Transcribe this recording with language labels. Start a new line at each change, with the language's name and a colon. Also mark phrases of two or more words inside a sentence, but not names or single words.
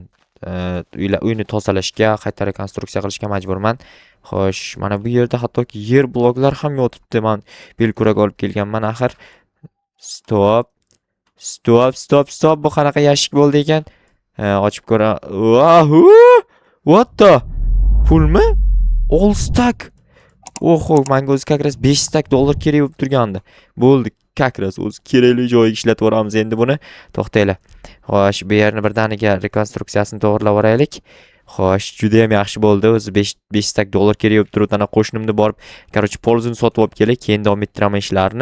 Uzbek: Uyni tozalashga, qayta rekonstruksiya qilishga majburman. Xo'sh, mana bu yerda hattoki yer bloklar ham yotibdi. Men belkurak olib kelganman axir. Stop. Bu qanaqa yashik bo'ldi ekan? Ochib ko'ra.
English: What the? Pulmi? All stack.
Uzbek: Oho, menga o'zi kakras 5
English: stack dollar
Uzbek: kerak bo'lib turgandi. Bo'ldi, kakras o'zi kerakli joyiga ishlatib yuboramiz endi buni. To'xtanglar. Xo'sh, bu yerni birdaniga rekonstruksiyasini to'g'rilab yuboraylik. Xo'sh, juda ham yaxshi bo'ldi. O'zi 5
English: stack dollar
Uzbek: kerak bo'lib turibdi. Ana qo'shnimni borib, короче, polizini sotib olib kelay, keyin davom ettiraman ishlarni.